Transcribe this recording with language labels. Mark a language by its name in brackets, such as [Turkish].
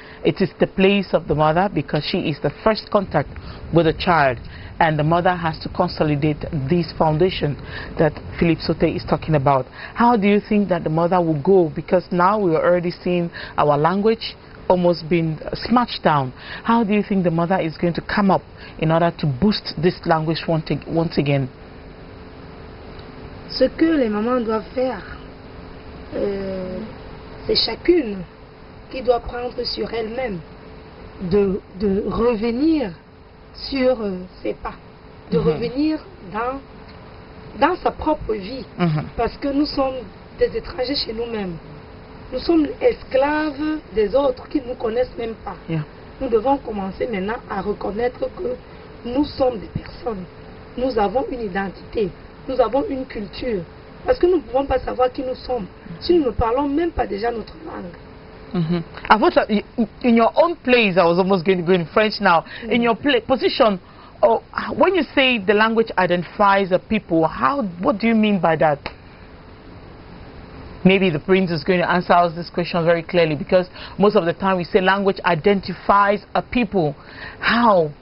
[English] It is the place of the mother because she is the first contact with the child, and the mother has to consolidate this foundation that Philip Sote is talking about. How do you think that the mother will go? Because now we are already seeing our language almost being smashed down. How do you think the mother is going to come up in order to boost this language once again? [French] Ce que les mamans doivent faire, c'est chacune qui doit prendre sur elle-même de revenir sur ses pas, de revenir dans sa propre vie, parce que nous sommes des étrangers chez nous-mêmes. Nous sommes esclaves des autres qui ne nous connaissent même pas. Nous devons commencer maintenant à reconnaître que nous sommes des personnes. Nous avons une identité. Nous avons une culture. Parce que nous ne pouvons pas savoir qui nous sommes si nous ne parlons même pas déjà notre langue. [English] I thought that in your own place, I was almost going to go in French now. In your position, when you say the language identifies a people, what do you mean by that? Maybe the prince is going to answer us this question very clearly, because most of the time we say language identifies a people. How?